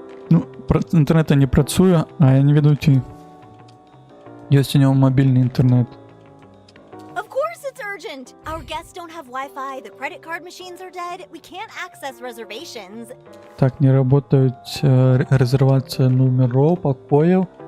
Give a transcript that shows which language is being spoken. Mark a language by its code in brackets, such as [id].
[be] Ну, інтэрнэта не працуе, а я не ведаю, ці ёсць у него мобільны інтэрнэт. [en] Of course it's urgent. Our guests don't have Wi-Fi, the credit card machines are dead, we can't access reservations. [ru] Так, не работают резервация номеров, покоев.